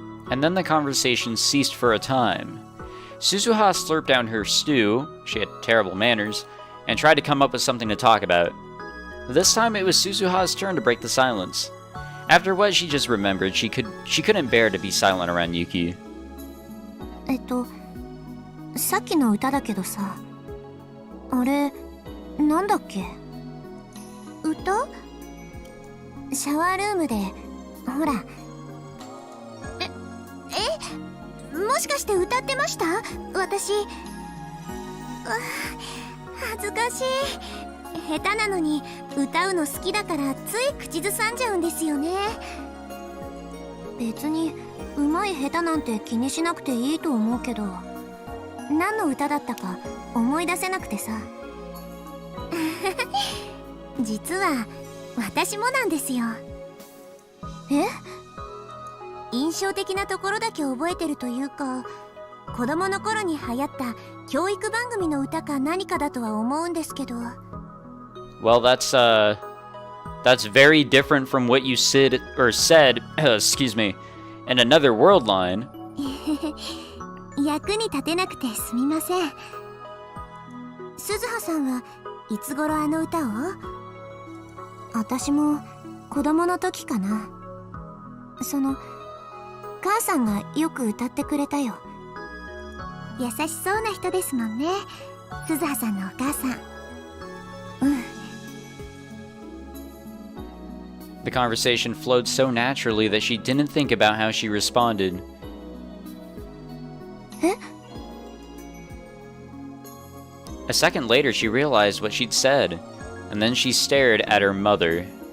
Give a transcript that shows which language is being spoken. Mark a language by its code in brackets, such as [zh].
[en] And then the conversation ceased for a time. Suzuha slurped down her stew, she had terrible manners, and tried to come up with something to talk about. This time it was Suzuha's turn to break the silence. After what she just remembered, she couldn't bear to be silent around Yuki. [ja] さっきの歌だけどさ、あれ、なんだっけ？歌？シャワールームで、ほら。もしかして歌ってました？私。恥ずかしい。下手なのに歌うの好きだからつい口ずさんじゃうんですよね。別に上手い下手なんて気にしなくていいと思うけど、何の歌だったか思い出せなくてさ。実は私もなんですよ。印象的なところだけ覚えてるというか、子供の頃に流行った教育番組の歌か何かだとは思うんですけど。 [en] Well, that's very different from what you said, excuse me, in Another World line. [ja] 役に立てなくてすみません。鈴葉さんはいつ頃あの歌を？私も子供の時かな。母さんがよく歌ってくれたよ。優しそうな人ですもんね、鈴葉さんのお母さん。 [en] The conversation flowed so naturally that she didn't think about how she responded. A second later, she realized what she'd said, and then she stared at her mother.